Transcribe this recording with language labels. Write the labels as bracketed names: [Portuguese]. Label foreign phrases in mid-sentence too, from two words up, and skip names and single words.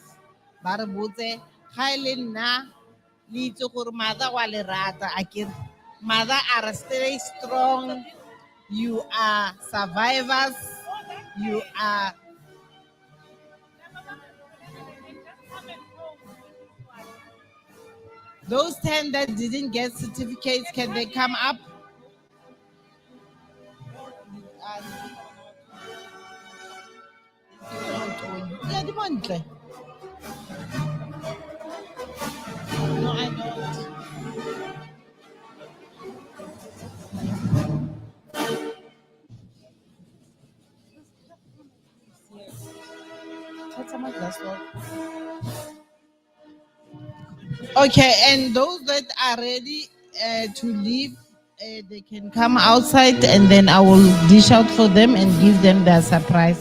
[Tswana] Ba re botse ga e le nna le itse gore mother wa le rata akere [English] mother are stay strong, you are survivors, you are those 10 that didn't get certificates, can they come up? Yeah, [Tswana] di montle. [English] No, I don't. Okay, and those that are ready to leave, they can come outside and then I will dish out for them and give them their surprise.